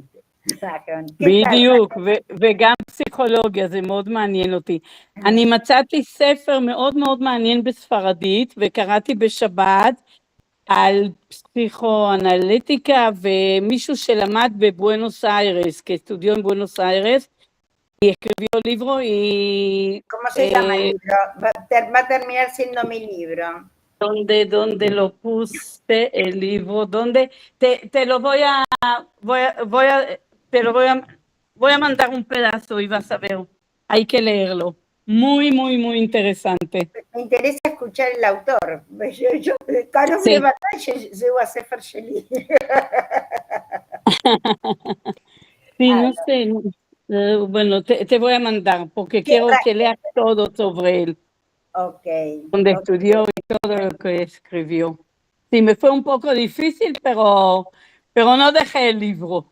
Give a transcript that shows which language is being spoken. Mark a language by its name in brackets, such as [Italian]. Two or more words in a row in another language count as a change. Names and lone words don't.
[Hebrew] בדיוק, וגם פסיכולוגיה, זה מאוד מעניין אותי. אני מצאתי ספר מאוד מאוד מעניין בספרדית, וקראתי בשבת על פסיכואנליטיקה, ומישהו שלמד בבואנוס איירס, [Spanish] que estudió en Buenos Aires, y escribió el libro y... ¿Cómo se llama el libro? Va a terminar siendo mi libro. ¿Dónde lo puse el libro? ¿Dónde? Te lo voy a mandar un pedazo y vas a ver. Hay que leerlo. Muy, muy, muy interesante. Me interesa escuchar el autor. [Hebrew] Yo קרוב לוודאי שזהו הספר שלי. [Spanish] Sí, no sé. Bueno, te voy a mandar porque ¿Qué quiero que leas todo sobre él, Ok. donde ok. estudió y todo lo que escribió. Sí, me fue un poco difícil, pero no dejé el libro.